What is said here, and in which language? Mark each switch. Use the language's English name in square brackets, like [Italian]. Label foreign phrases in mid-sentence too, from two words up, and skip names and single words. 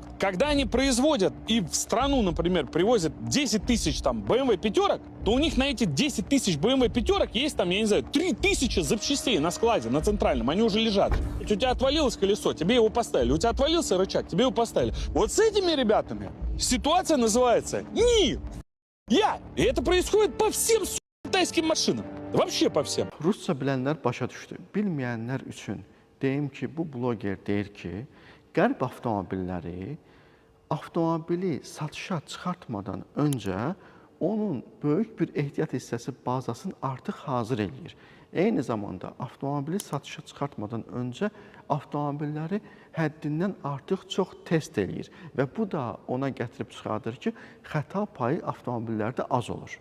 [Russian] Когда они производят и в страну, например, привозят 10 тысяч там BMW пятерок, то у них на эти 10 тысяч BMW пятерок есть там, я не знаю, 3000 запчастей на складе, на центральном, они уже лежат. У тебя отвалилось колесо, тебе его поставили. У тебя отвалился рычаг, тебе его поставили. Вот с этими ребятами ситуация называется «Ни! Я!». И это происходит по всем китайским машинам. Вообще по всем. [Azerbaijani] Rusca bilənlər başa düşdü. Bilməyənlər üçün deyim ki, bu bloger deyir ki, qərb avtomobili satışa çıxartmadan öncə onun böyük bir ehtiyat hissəsi bazasını artıq hazır eləyir. Eyni zamanda avtomobili satışa çıxartmadan öncə avtomobilləri həddindən artıq çox test eləyir və bu da ona gətirib çıxardır ki, xəta payı avtomobillərdə az olur.